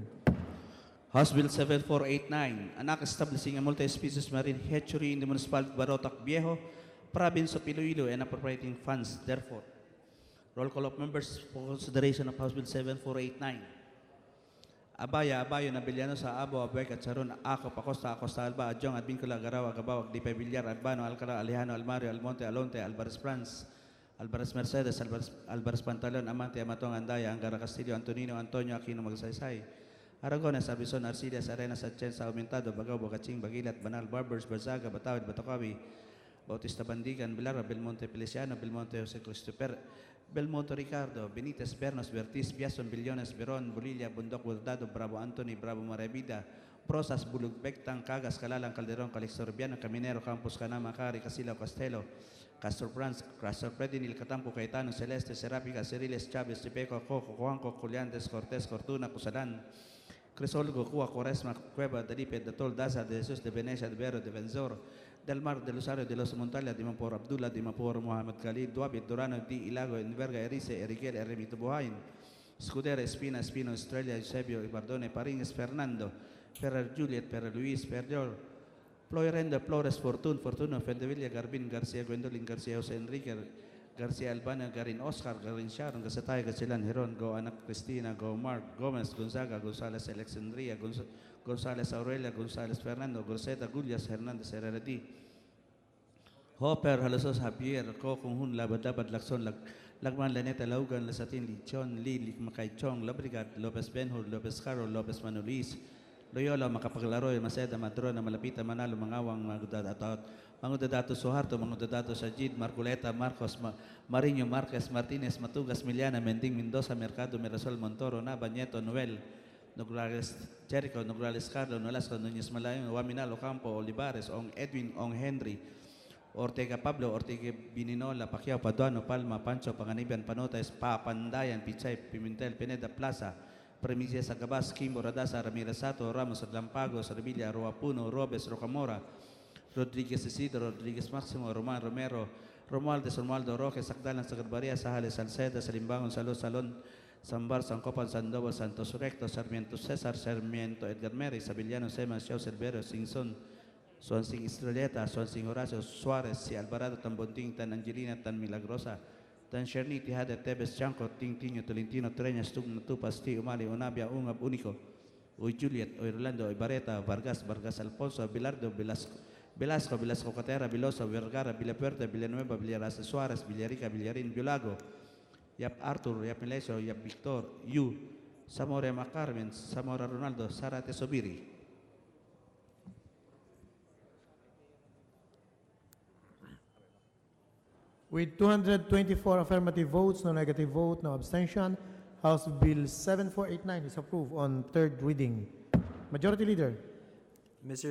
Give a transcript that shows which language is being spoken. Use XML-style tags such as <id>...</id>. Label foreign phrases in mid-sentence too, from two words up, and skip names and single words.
<en>House Bill 7489, an act establishing a multi-species marine hatchery in the municipality of Barotac Viejo, province of Iloilo, and appropriating funds therefore. Roll call of members for consideration of House Bill 7489. Abaya, Abayo, Nabiliano sa Abo, Abuek, at Saron, Ako, Pacosta, Acosta, Alba, Adjong, Advincula, Garawa, Gabawag, Dipay, Villar, Albano, Alcara, Alejano, Almario, Almonte, Alonte, Alvarez Franz, Alvarez Mercedes, Alvarez Pantalon, Amante, Amatong, Andaya, Angara Castillo, Antonino, Antonio, Aquino, Magsaysay, Aragones, Arbison, Arcillas, Arenas, Atienza, Aumentado, Bagao, Bocaching, Bagilat, Banal, Barbers, Barzaga, Batawid, Batacawi, Bautista Bandigan, Bilara, Belmonte, Feliciano, Belmonte, Jose Christopher, Belmonte, Ricardo, Benitez, Bernos, Bertis, Biason, Billones, Beron, Bulilla, Bundok, Bordado, Bravo, Anthony, Bravo, Maravida, Prosas, Bulug, Bectang, Cagas, Calalang, Calderon, Calixtorbiano, Caminero, Campos, Canama, Cari, Casilo, Castelo, Castro Franz, Castro Predinil, Catampo, Caetano, Celeste, Serapica, Ceriles, Chavez, Tipeco, Coco, Juanco, Juliantes, Cortés, Cortuna, Cusalan, Crisolgo, Cua, Quaresma, Cueva, Delipe, de Tol, Daza, de Jesus, de Venecia, de Vero, de Benzor, Del Mar, de Lusario, de Los Montalia, de Mapor Abdullah, de Mapor Mohamed Khalid, Duabit, Durano, Di Ilago, Enverga, Erice, Eriguel, Eremito Buhain, Scudera, Espina, Espino, Estrella, Eusebio, Ibardone, Parines, Fernando, Ferrer Juliet, Ferrer Luis, Ferriol, Floyrenda, Flores, Fortuno, Fendevilla, Garbin, Garcia, Gwendolyn, Garcia, Jose Enrique, Garcia Albana, Garin Oscar, Garin Sharon, Gasatay, Gasilan, Heron, Go Anak Cristina, Go Mark, Gomez, Gonzaga, Gonzales, Alexandria, Gonzales Aurelia, Gonzales Fernando, Gorseta, Gullias, Hernandez, Herrera, Hopper, Halosos, Javier, Kokong Labadabad, Lakson, Lagman, Laneta, Laugan, Lasatin, Lichon, Lili, Makaichong, Labrigat, Lopez Benhur, Lopez Caro, Lopez Manulis, Loyola, Makapaglaro, Maceda, Madrona, Malapita, Manalo, Mangawang, Mangudadato Suharto, Mangudadato Sajid, Marculeta, Marcos, Marino, Marquez, Martinez, Matugas, Miliana, Mending, Mendoza, Mercado, Mirasol, Montoro, Nava, Nieto, Noel, Nograles, Jericho, Nograles, Carlo, Nolasco, Núñez Malayo, Waminal, Ocampo, Olivares, Ong Edwin, Ong Henry, Ortega Pablo, Ortega Bininola, Pacquiao, Paduano, Palma, Pancho, Panganiban, Panotes, Papandayan, Pichay, Pimentel, Pineda, Plaza, Premises, Agabas, Kimbo, Radasa, Ramirez Sato, Ramos, Lampagos, Revilla, Roapuno, Robes, Rocamora, Rodriguez Isidro, Rodriguez Maximo, Roman Romero, Romualdez, Romualdo Roque, Sacdalan, Sagbarbaria, Sahales, Salceda, Salimbangon, Salon, Sambar, Sancopan, Sandoval, Santos Recto, Sarmiento Cesar, Sarmiento Edgar Meri, Sabillano, Semas, Xiao Cervero, Singson, Swansing Estrelleta, Swansing Horacio, Suarez, si Alvarado, Tan Bonting, Tan Angelina, Tan Milagrosa, Tan Sherni, Tijada, Tebes, Chanco, Ting Tinio, Tolentino, Treñas, Tugna, Tupas, Ti, Umali, Unabia, Ungab, Unico, Uy Juliet, Uy Rolando, Uy Bareta, Vargas, Alfonso, Bilardo, Velasco, Catera, Viloso, Vergara, Villapuerta, Villanueva, Villarasa, Suarez, Villarica, Villarin, Biolago, Yap Arthur, Yap Melesio, Yap Victor, Yu, Zamora Macarmen, Zamora Ronaldo, Sarate Sobiri. With 224 affirmative votes, no negative vote, no abstention, House Bill 7489 is approved on third reading. Majority Leader. Mr.</en>